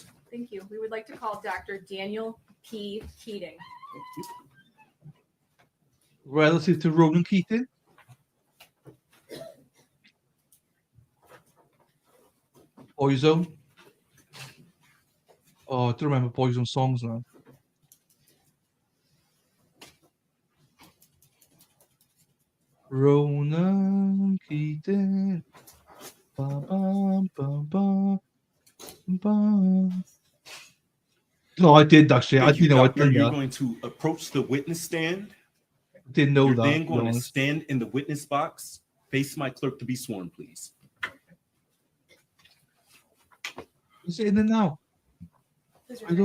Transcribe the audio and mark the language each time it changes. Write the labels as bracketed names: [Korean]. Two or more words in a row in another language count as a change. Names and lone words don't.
[English] Thank you. We would like to call Dr. Daniel P. Keating. Thank you. Relative to Ronan Keating. Boyzone. Oh, I don't remember Boyzone songs now. Ronan Keating. Ba, ba, ba, ba, ba. No, I did actually. I Thank you, didn't know I'd Doctor. done You're that. going to approach the witness stand. Didn't know You're that. then To be going to honest. stand in the witness box. Face my clerk to be sworn, please. Is it in there now? Please raise